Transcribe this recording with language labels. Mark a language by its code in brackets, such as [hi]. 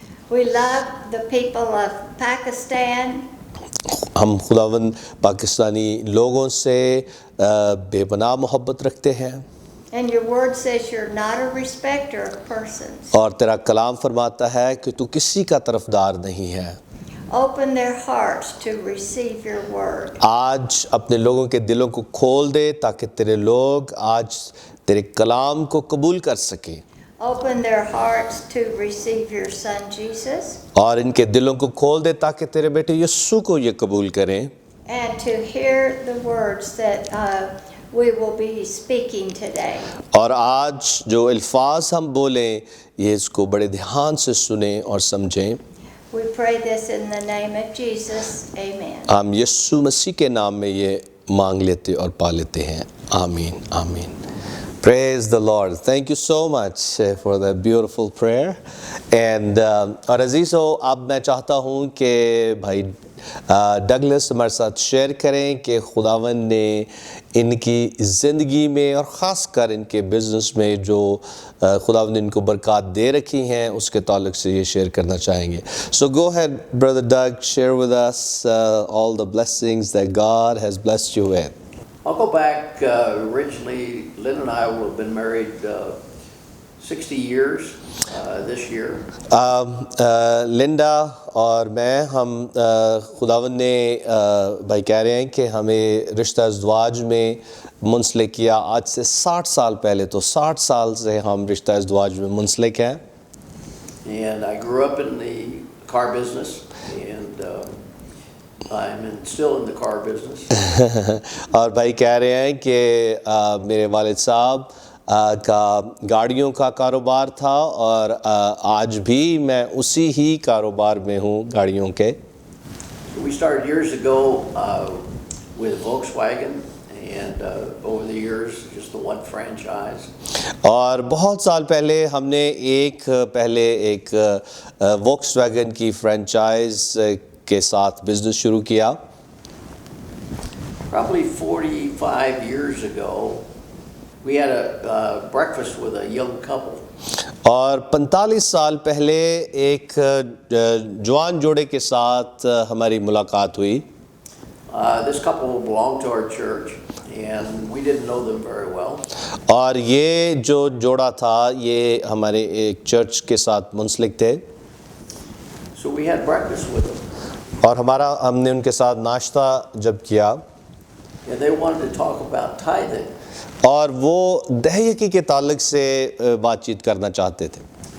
[en] We love the people of Pakistan. [hi] हम खुदावंद पाकिस्तानी लोगों से बेपनाह मोहब्बत रखते हैं। [en] And your word says you're not a respecter of persons. [hi] और तेरा कलाम फरमाता है कि तू किसी का तरफदार नहीं है। [en] Open their hearts to receive your word. [hi] आज अपने लोगों के दिलों को खोल दे ताकि तेरे लोग आज तेरे कलाम को कबूल कर सकें। [en] Open their hearts to receive your Son Jesus. [hi] और इनके दिलों को खोल दे ताकि तेरे बेटे यीशु को ये कबूल करें। [en] And to hear the words that we will be speaking today. [hi] और आज जो अल्फाज हम बोलें ये इसको बड़े ध्यान से सुनें और समझें। [en] We pray this in the name of Jesus. Amen. [hi] हम यीशु मसीह के नाम में ये मांग लेते और पा लेते हैं। [en] आमीन आमीन। Praise the Lord. Thank you so much for that beautiful prayer. [hi] And और अजीज़ो अब मैं चाहता हूँ कि भाई डगलस हमारे साथ शेयर करें कि खुदावंद ने इनकी ज़िंदगी में और ख़ास कर इनके बिज़नेस में जो खुदावंद ने इनको बरक़ात दे रखी हैं उसके ताल्लुक़ से ये शेयर करना चाहेंगे। [en] So go ahead, Brother Doug, share with us all the blessings that God has blessed you with. I'll go back originally. Lynn and I will have been married 60 years this year. [hi] Linda और मैं हम खुदावंद ने भाई कह रहे हैं कि हमें रिश्ता इज़्दवाज में मुंसलिक किया आज से 60 साल पहले। तो 60 साल से हम रिश्ता इज़्दवाज में मुंसलिक हैं। [en] And I grew up in the car business and I'm still in the car business. [hi] और भाई कह रहे हैं कि मेरे वालिद साहब का गाड़ियों का कारोबार था और आज भी मैं उसी ही कारोबार में हूँ गाड़ियों के। [en] We started years ago with Volkswagen and over the years just the one franchise. [hi] और बहुत साल पहले हमने पहले एक वोक्सवैगन की फ्रेंचाइज के साथ बिजनेस शुरू किया। [en] Probably 45 years ago, we had a breakfast with a young couple. [hi] और 45 साल पहले एक जवान जोड़े के साथ हमारी मुलाकात हुई। [en] This couple belonged to our church and we didn't know them very well. [hi] और ये जो जोड़ा था ये हमारे एक चर्च के साथ मुंसलिक थे। [en] So we had breakfast with them. [hi] और हमने उनके साथ नाश्ता जब किया [en] and they wanted to talk about tithing. [hi] और वो दहयकी के ताल्लुक से बातचीत करना चाहते थे।